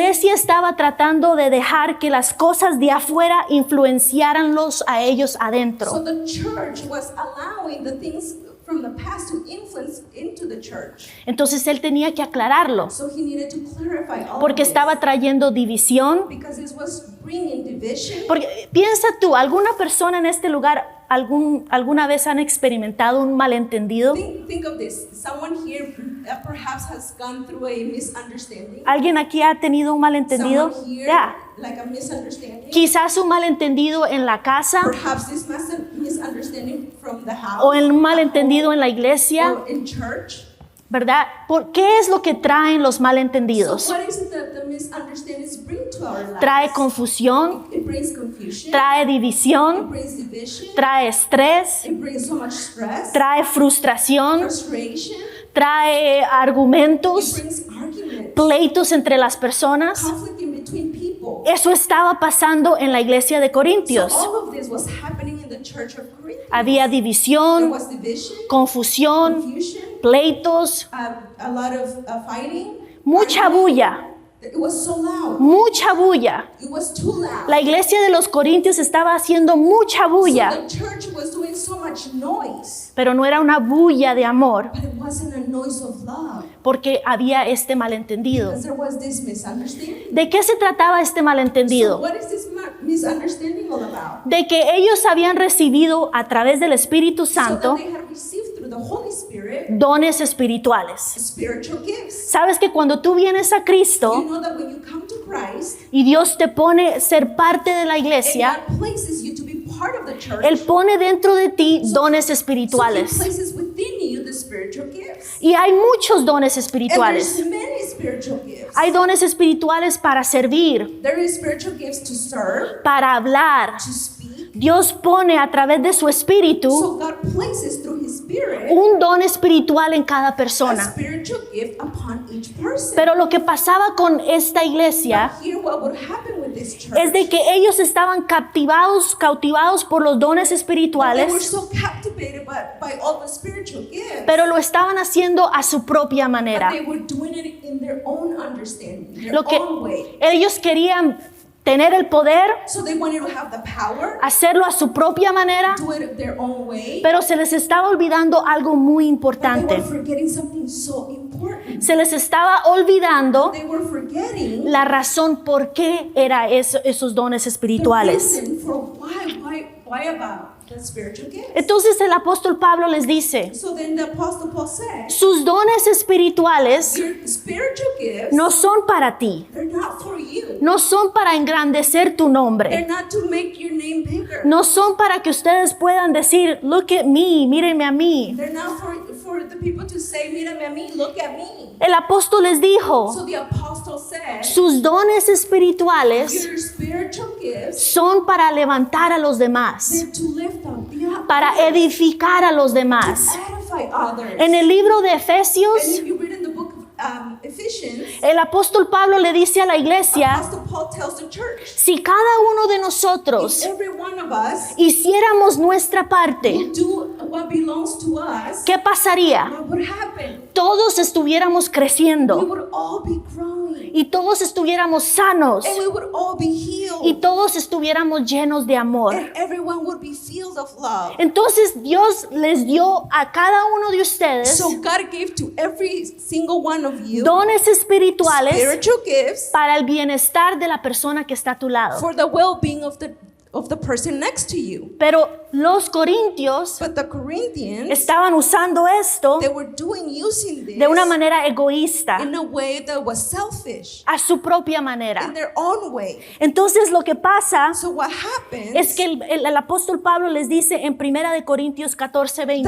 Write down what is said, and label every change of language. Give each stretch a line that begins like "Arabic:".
Spanish: iglesia estaba tratando de dejar que las cosas de afuera influenciaranlos a ellos
English: So
Spanish: adentro.
English: the church was allowing the things from the past to influence into the church.
Spanish: Entonces él tenía que aclararlo,
English: So he needed to clarify all
Spanish: porque
English: of this.
Spanish: estaba trayendo división.
English: Because this was bringing division.
Spanish: Porque piensa tú, ¿alguna persona en este lugar alguna vez han experimentado un malentendido?
English: Think of this. Someone here perhaps has gone through a misunderstanding.
Spanish: ¿Alguien aquí ha tenido un malentendido?
English: Someone here,
Spanish: Ya.
English: like a misunderstanding.
Spanish: Quizás un malentendido en la casa
English: Perhaps this misunderstanding from the house.
Spanish: o un malentendido en la iglesia,
English: Or in church.
Spanish: ¿verdad? ¿Qué es lo que traen los
English: So
Spanish: malentendidos?
English: what is it that the misunderstandings bring to our lives?
Spanish: Trae confusión,
English: It brings confusion.
Spanish: trae
English: It
Spanish: división,
English: brings division.
Spanish: trae estrés,
English: It brings so much stress,
Spanish: trae frustración,
English: frustration.
Spanish: trae
English: It
Spanish: argumentos,
English: brings arguments,
Spanish: pleitos entre las personas.
English: conflict in between people.
Spanish: Eso estaba pasando en la iglesia de
English: So
Spanish: Corintios.
English: all of this was happening in the church of Corinth.
Spanish: Había
English: There
Spanish: división,
English: was division,
Spanish: confusión,
English: confusion,
Spanish: pleitos,
English: a lot of fighting.
Spanish: mucha bulla,
English: It was so loud.
Spanish: mucha bulla.
English: It was too loud.
Spanish: La iglesia de los Corintios estaba haciendo mucha bulla,
English: So the church was doing so much noise,
Spanish: pero no era una bulla de amor,
English: but it wasn't a noise of love
Spanish: porque había este malentendido.
English: because there was this misunderstanding.
Spanish: ¿De qué se trataba este
English: So
Spanish: malentendido?
English: what is this misunderstanding all about?
Spanish: De que ellos habían recibido a través del Espíritu
English: So
Spanish: Santo
English: that they had received through the Holy Spirit
Spanish: dones espirituales.
English: spiritual gifts.
Spanish: Sabes que cuando tú vienes a
English: You
Spanish: Cristo
English: know that when you come to Christ,
Spanish: y Dios te pone ser parte de la
English: and
Spanish: iglesia,
English: God places you to be part of the church.
Spanish: Él pone dentro de ti dones
English: So He
Spanish: espirituales.
English: places within you the spiritual gifts.
Spanish: Y hay muchos dones
English: And
Spanish: espirituales.
English: there's many spiritual gifts.
Spanish: Hay dones espirituales para servir,
English: There is spiritual gifts to serve,
Spanish: para hablar.
English: to speak.
Spanish: Dios pone a través de su espíritu
English: So God places through His Spirit
Spanish: un don espiritual en cada
English: a
Spanish: persona.
English: spiritual gift upon each person.
Spanish: Pero lo que pasaba con esta iglesia
English: Here, what would happen with this church?
Spanish: es de que ellos estaban cautivados por los dones
English: They were
Spanish: espirituales,
English: so captivated by all the spiritual gifts.
Spanish: pero lo estaban haciendo a su propia
English: But
Spanish: manera.
English: they were doing it in their own understanding, their
Spanish: Lo que
English: own way.
Spanish: ellos querían tener el poder,
English: So they wanted to have the power,
Spanish: hacerlo a su propia manera,
English: do it their own way.
Spanish: pero se les estaba olvidando algo muy
English: But they
Spanish: importante.
English: were forgetting something so important.
Spanish: Se les estaba olvidando
English: They were forgetting
Spanish: la razón por qué era esos dones
English: the
Spanish: espirituales.
English: reason for why about the spiritual gifts.
Spanish: Entonces el apóstol Pablo les dice,
English: So then the Apostle Paul said,
Spanish: sus dones espirituales
English: your spiritual gifts,
Spanish: no son para ti,
English: they're not for you.
Spanish: no son para engrandecer tu
English: They're
Spanish: nombre,
English: not to make your name bigger.
Spanish: no son para que ustedes puedan decir,
English: look at me,
Spanish: mírenme a mí.
English: They're not for the people to say,
Spanish: mírame a mí,
English: look at me.
Spanish: El apóstol les dijo,
English: So the apostle said,
Spanish: sus dones espirituales
English: your spiritual gifts,
Spanish: son para levantar a los demás,
English: they're to lift up the
Spanish: para edificar a los demás.
English: edify edify others.
Spanish: En el libro de
English: And
Spanish: Efesios,
English: if you read in the book of Ephesians,
Spanish: el apóstol Pablo le dice a la iglesia,
English: Apostle Paul tells the church,
Spanish: si cada uno de nosotros
English: every one of us
Spanish: hiciéramos nuestra parte,
English: will do what belongs to us,
Spanish: ¿qué pasaría?
English: what would happen?
Spanish: Todos estuviéramos
English: We
Spanish: creciendo
English: would all be growing.
Spanish: y todos estuviéramos sanos
English: And we would all be healed.
Spanish: y todos estuviéramos llenos de amor.
English: And everyone would be filled of love.
Spanish: Entonces Dios les dio a cada uno de ustedes
English: So God gave to every single one of you
Spanish: dones espirituales
English: spiritual gifts
Spanish: para el bienestar de la persona que está a tu lado.
English: for the well-being of the person next to you.
Spanish: Pero los corintios
English: But the Corinthians,
Spanish: estaban usando esto
English: they were using this
Spanish: de una manera egoísta,
English: in a way that was selfish,
Spanish: a su propia
English: in
Spanish: manera.
English: their own way.
Spanish: Entonces lo que pasa
English: So what happens?
Spanish: es que el apóstol Pablo les dice en 1 Corintios 14:20,